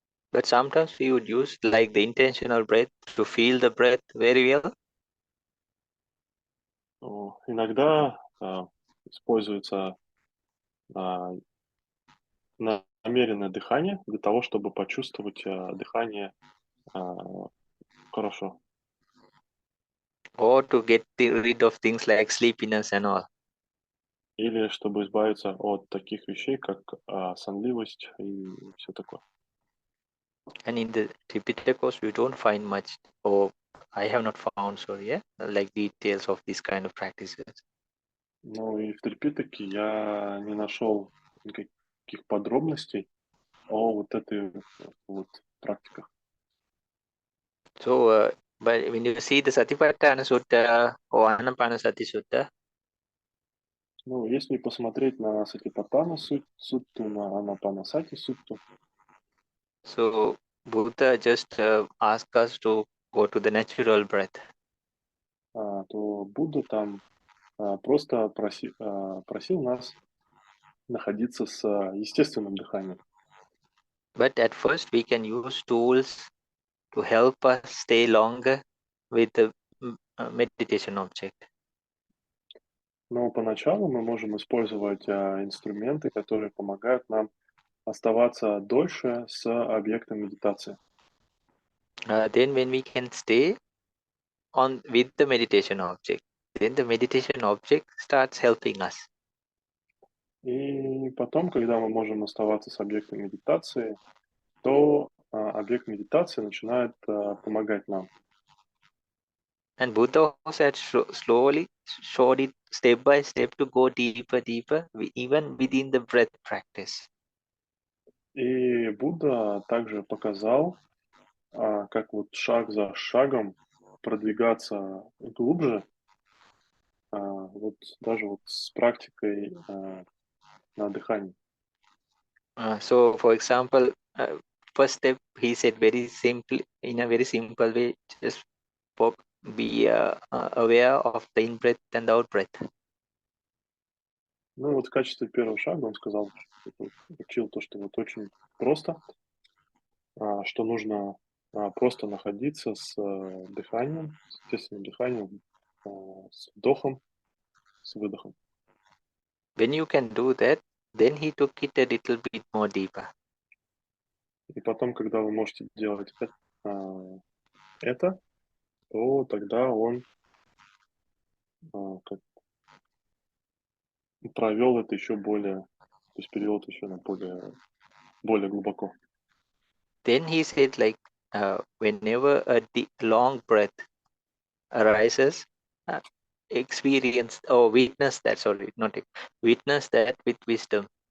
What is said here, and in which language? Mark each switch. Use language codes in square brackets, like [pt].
[en] But sometimes we would use like the intentional breath to feel the breath very well. [ru] Иногда используется намеренное дыхание для того, чтобы почувствовать дыхание хорошо. [en] Or to get rid of things like sleepiness and all. [ru] Или чтобы избавиться от таких вещей, как сонливость и все такое. [en] And in the Tipitaka course, we don't find much, or I have not found, like details of these kind of practices. [ru] Ну и в Трипитаке я не нашел никаких подробностей о вот этой вот практиках. [en] So, but when you see the Satipatthana Sutta or Anapanasati Sutta, [ru] Ну, если посмотреть на Сатипаттана сутту, на Анапанасати сутту, [en] so Buddha just asked us to go to the natural breath. [ru] то Будда там просто просил нас находиться с естественным дыханием. [en] But at first, we can use tools to help us stay longer with the meditation object. [ru] Но поначалу мы можем использовать инструменты, которые помогают нам оставаться дольше с объектом медитации. [en] Then when we can stay on with the meditation object, then the meditation object starts helping us. [ru] И потом, когда мы можем оставаться с объектом медитации, то объект медитации начинает помогать нам. [en] And Buddha said slowly showed it step by step to go deeper, deeper, even within the breath practice. [ru] И Будда также показал, как вот шаг за шагом продвигаться глубже, вот даже вот с практикой на дыхании. [en] So, for example, first step he said very simply, in a very simple way, just be aware of the in breath and out breath. [ru] Ну вот в качестве первого шага он сказал, учил то, что вот очень просто, что нужно просто находиться с дыханием, с естественным дыханием, с вдохом, с выдохом. [en] When you can do that, then he took it a little bit more deeper. [ru] И потом, когда вы можете делать это, то тогда он как провел это еще более, то есть перевел это еще на более глубоко. [en] Then he said, like, whenever a long breath arises, experience or witness that, sorry, not witness that with wisdom.